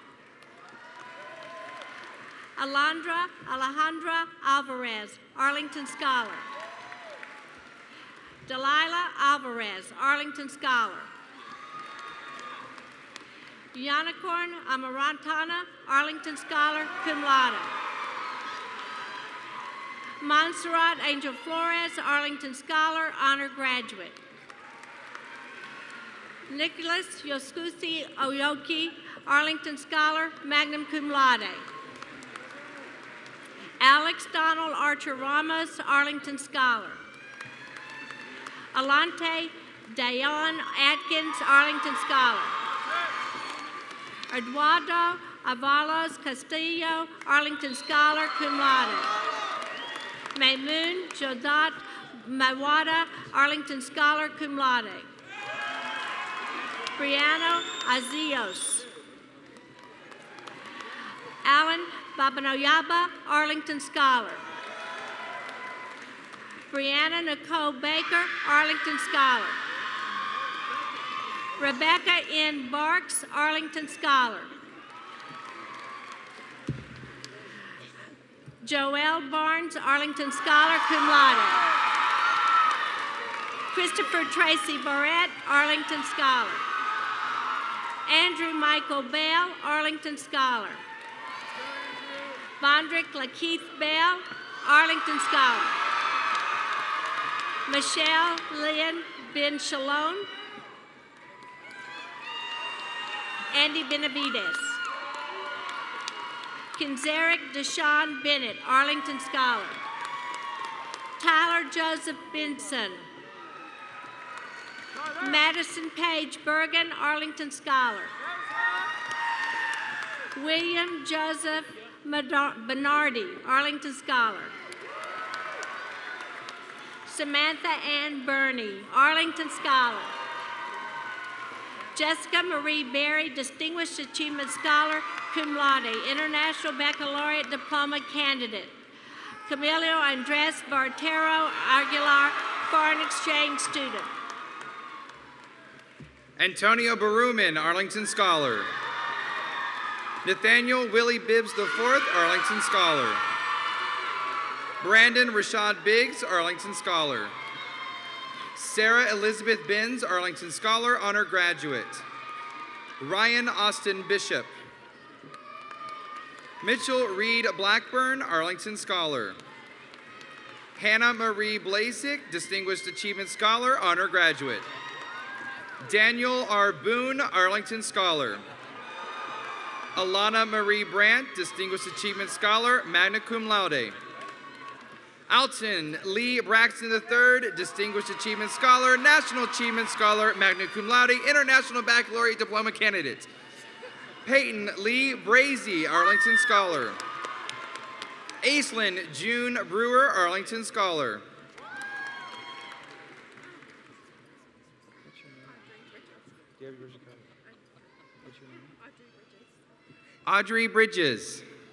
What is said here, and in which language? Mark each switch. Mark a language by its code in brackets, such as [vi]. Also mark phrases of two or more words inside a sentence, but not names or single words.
[en] Alejandra Alvarez, Arlington Scholar. Delilah Alvarez, Arlington Scholar. Unicorn Amarantana, Arlington Scholar, [la] cum laude. [en] Montserrat Angel Flores, Arlington Scholar, honor graduate. Nicholas Yoskusi Oyoki, Arlington Scholar, [la] magna cum laude. [en] Alex Donald Archer Ramos, Arlington Scholar. Alante Dayon Atkins, Arlington Scholar. Eduardo Avalos Castillo, Arlington Scholar, [la] cum laude. [en] Maymoon Jodat Mawada, Arlington Scholar, [la] cum laude. [en] Briano Azios. Alan Babanoyaba, Arlington Scholar. Brianna Nicole Baker, Arlington Scholar. Rebecca N. Barks, Arlington Scholar. Joelle Barnes, Arlington Scholar, [la] cum laude. [en] Christopher Tracy Barrett, Arlington Scholar. Andrew Michael Bell, Arlington Scholar. Bondrick Lakeith Bell, Arlington Scholar. Michelle Lynn Ben Shalom. Andy Benavides. Kinzeric Deshaun Bennett, Arlington Scholar. Tyler Joseph Benson. Madison Page Bergen, Arlington Scholar. William Joseph Bernardi, Arlington Scholar. Samantha Ann Burney, Arlington Scholar. Jessica Marie Berry, Distinguished Achievement Scholar, [la] cum laude, [en] International Baccalaureate Diploma candidate. Camilo Andres Bartero Aguilar, Foreign Exchange student. Antonio Baruman, Arlington Scholar. Nathaniel Willie Bibbs IV, Arlington Scholar. Brandon Rashad Biggs, Arlington Scholar. Sarah Elizabeth Benz, Arlington Scholar, honor graduate. Ryan Austin Bishop. Mitchell Reed Blackburn, Arlington Scholar. Hannah Marie Blasick, Distinguished Achievement Scholar, honor graduate. Daniel R. Boone, Arlington Scholar. Alana Marie Brandt, Distinguished Achievement Scholar, [la] magna cum laude. [en] Alton Lee Braxton III, Distinguished Achievement Scholar, National Achievement Scholar, [la] magna cum laude, [en] International Baccalaureate Diploma candidate. Peyton Lee Brazy, Arlington Scholar. Aislinn June Brewer, Arlington Scholar. Audrey Bridges.